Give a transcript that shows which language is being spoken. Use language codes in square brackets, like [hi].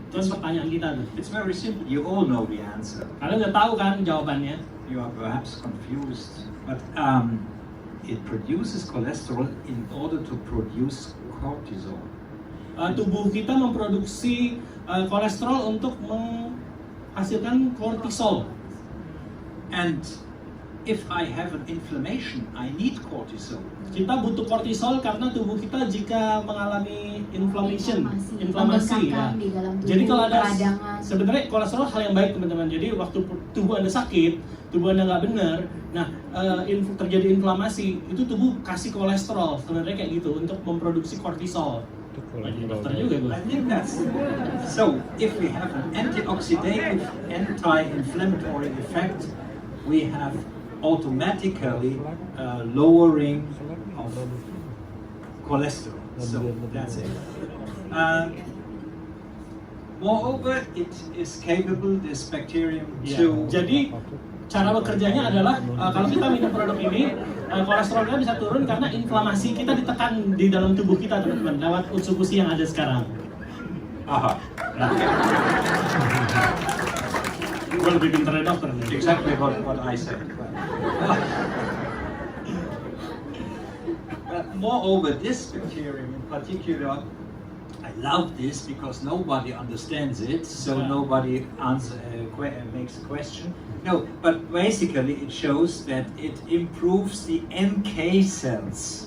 [id] Itu pertanyaan kita tuh. [en] It's very simple. You all know the answer. [id] Kalian udah tahu kan jawabannya? [en] You are perhaps confused, but it produces cholesterol in order to produce cortisol. [id] Tubuh kita memproduksi kolesterol untuk menghasilkan kortisol. [en] And if I have an inflammation, I need cortisol. [id] Kita butuh kortisol karena tubuh kita jika mengalami inflammation, inflamasi ya. Di dalam tubuh, Jadi kalau ada peradangan. sebenarnya kolesterol hal yang baik, teman-teman. Jadi waktu tubuh Anda sakit, tubuh Anda nggak benar, nah terjadi inflamasi, itu tubuh kasih kolesterol sebenarnya kayak gitu untuk memproduksi kortisol. Dokter juga gue. [en] I think that's so. If we have an antioxidative, anti-inflammatory effect, we have automatically lowering of cholesterol. So that's it. Moreover, it is capable, this bacterium, to [id] Jadi cara bekerjanya adalah kalau kita minum produk ini, kolesterolnya bisa turun karena inflamasi kita ditekan di dalam tubuh kita, teman-teman, lewat Utsukushhii yang ada sekarang. Aha. Gue lebih pintar dari dokter nih. [en] Exactly what I said. But moreover, this bacterium in particular, I love this because nobody understands it, so nobody makes a question. No, but basically it shows that it improves the NK cells.